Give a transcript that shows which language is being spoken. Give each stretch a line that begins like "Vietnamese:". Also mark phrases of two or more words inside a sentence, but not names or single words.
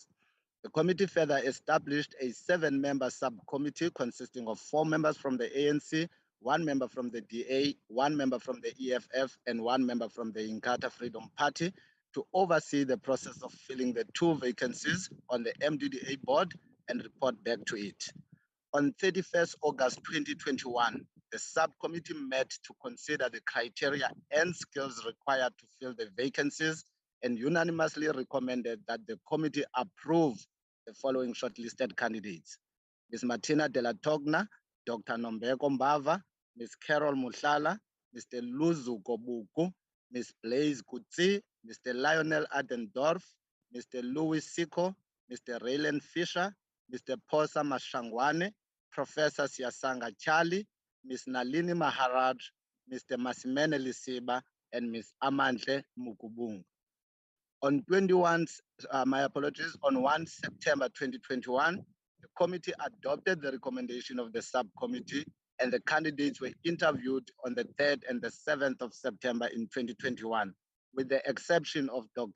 English: The committee further established a 7-member subcommittee consisting of 4 members from the ANC, 1 member from the DA, 1 member from the EFF, and 1 member from the Inkatha Freedom Party to oversee the process of filling the 2 vacancies on the MDDA board and report back to it. On 31st August 2021, the subcommittee met to consider the criteria and skills required to fill the vacancies and unanimously recommended that the committee approve the following shortlisted candidates: Ms. Martina de la Togna, Dr. Nombeko Mbava, Ms. Carol Muhlala, Mr. Luzu Kobuku, Ms. Blaise Kutsi, Mr. Lionel Adendorf, Mr. Louis Siko, Mr. Raylan Fisher, Mr. Posa Mashangwane, Professor Siasanga Charlie, Ms. Nalini Maharaj, Mr. Masimene Lisiba, and Ms. Amandle Mukubung. On 1 September 2021, the committee adopted the recommendation of the subcommittee, and the candidates were interviewed on the 3rd and the 7th of September in 2021, with the exception of Dr.